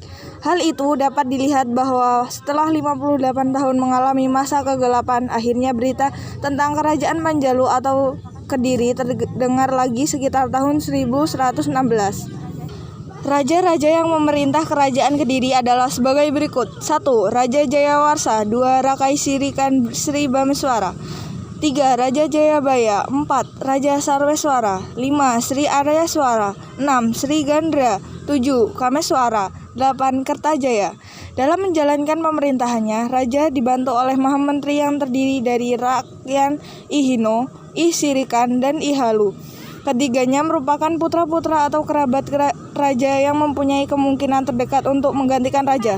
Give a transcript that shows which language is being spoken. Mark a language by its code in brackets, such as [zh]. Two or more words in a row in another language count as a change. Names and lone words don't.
[id] Hal itu dapat dilihat bahwa setelah 58 tahun mengalami masa kegelapan, akhirnya berita tentang Kerajaan Panjalu atau Kediri terdengar lagi sekitar tahun 1116. Raja-raja yang memerintah Kerajaan Kediri adalah sebagai berikut. 1. Raja Jayawarsa. 2. Rakai Sirikan Sri Bameswara. 3. Raja Jayabaya. 4. Raja Sarweswara. 5. Sri Aryaswara. 6. Sri Gandra. 7. Kameswara. 8. Kertajaya. Dalam menjalankan pemerintahannya, Raja dibantu oleh Mahamentri yang terdiri dari Rakyan, Ihino, Sirikan, dan Ihalu. Ketiganya merupakan putra-putra atau kerabat raja yang mempunyai kemungkinan terdekat untuk menggantikan raja.